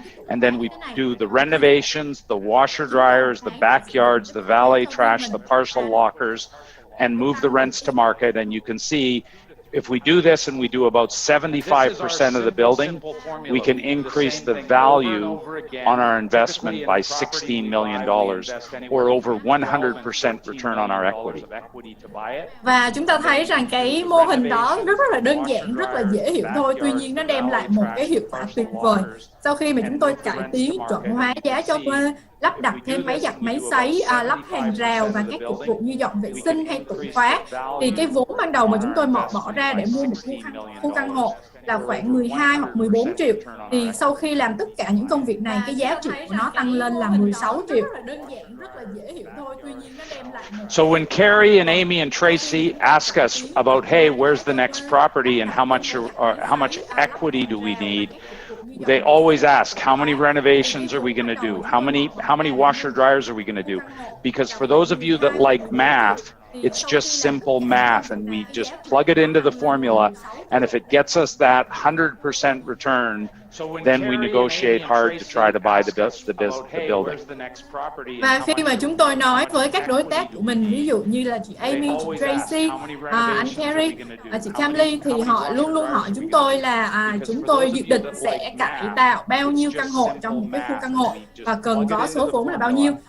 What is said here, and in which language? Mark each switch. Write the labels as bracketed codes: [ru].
[en] And then we do the renovations, the washer dryers, the backyards, the valet trash, the parcel lockers, and move the rents to market. And you can see if we do this and we do about 75% of the building, we can increase the value on our investment by $16 million or over 100% return on our equity. [vi] Và chúng ta thấy rằng cái mô hình đó rất là đơn giản, rất là dễ hiểu thôi, tuy nhiên nó đem lại một cái hiệu quả tuyệt vời. Sau khi mà chúng tôi cải tiến, chuẩn hóa giá cho thuê, lắp đặt thêm máy giặt, máy sấy, lắp hàng rào và các dịch vụ như dọn vệ sinh hay tủ khóa, thì cái vốn ban đầu mà chúng tôi bỏ ra để mua một khu căn hộ là khoảng 12 hoặc 14 triệu. Thì sau khi làm tất cả những công việc này, cái giá trị của nó tăng lên là 16 triệu. Đơn giản, rất là dễ hiểu thôi, tuy nhiên nó đem lại [en] So when Carrie and Amy and Tracy ask us about, hey, where's the next property and how much equity do we need? They always ask, how many renovations are we going to do? How many washer dryers are we going to do? Because for those of you that like math, it's just simple math, and we just plug it into the formula, and if it gets us that 100% return, then we negotiate hard to try to buy the building. [vi] Và khi mà chúng tôi nói với các đối tác của mình, ví dụ như là chị Amy, chị Tracy, anh Carrie, chị Camly, thì họ luôn hỏi chúng tôi là chúng tôi dự định sẽ cải tạo bao nhiêu căn hộ trong một cái khu căn hộ và cần có số vốn là bao nhiêu.